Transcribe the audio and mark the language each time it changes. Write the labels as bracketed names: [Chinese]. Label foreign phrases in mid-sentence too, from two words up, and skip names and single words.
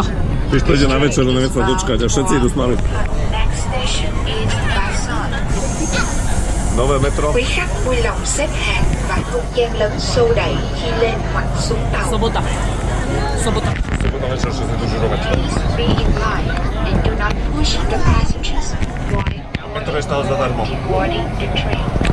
[Slovak] Pišta ide na večeru, nevie sa dočkať a všetci idú s nami. Nové metro. [Vietnamese] Quý khách vui lòng xếp hàng và không gian lớn xô đẩy khi lên hoặc xuống tàu. [Slovak] Sobota. Sobota. Sobota večer, že sa tu žurovať. [English] Please be in line and do not push the passengers while [Slovak] Metro je stále zadarmo. [English] boarding the train.